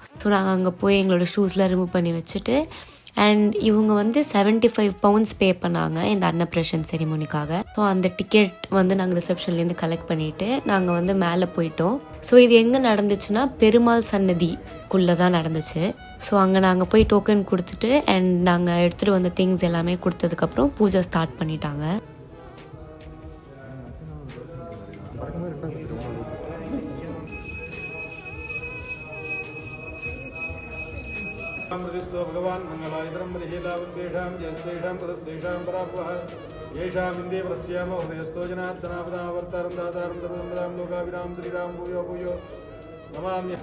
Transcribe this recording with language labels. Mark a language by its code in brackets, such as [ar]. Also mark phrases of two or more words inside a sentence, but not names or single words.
[ta] ஸோ நாங்கள் அங்கே போய் எங்களோட ஷூஸ்லாம் ரிமூவ் பண்ணி வச்சுட்டு அண்ட் இவங்க வந்து 75 pounds பே பண்ணாங்க இந்த அன்னப்ரஷன் செரிமோனிக்காக. ஸோ அந்த டிக்கெட் வந்து நாங்கள் ரிசப்ஷன்லேருந்து கலெக்ட் பண்ணிவிட்டு நாங்கள் வந்து மேலே போயிட்டோம். ஸோ இது எங்கே நடந்துச்சுன்னா பெருமாள் சன்னதிக்குள்ளே தான் நடந்துச்சு. ஸோ அங்கே நாங்கள் போய் டோக்கன் கொடுத்துட்டு அண்ட் நாங்கள் எடுத்துகிட்டு வந்த திங்ஸ் எல்லாமே கொடுத்ததுக்கப்புறம் பூஜை ஸ்டார்ட் பண்ணிட்டாங்க. [sa] अमृतस्तो भगवान् मंगलायतरं बलिहीलावस्तेषां जयस्तेषां पदस्तेषां पराभवः येषाम् इन्दे प्रस्याम हृदयस्तो जनार्दनापदावर्तारं दातारं सर्वसम्पदां लोकाभिरां श्रीराम भूयो भूयो नमाम्यः.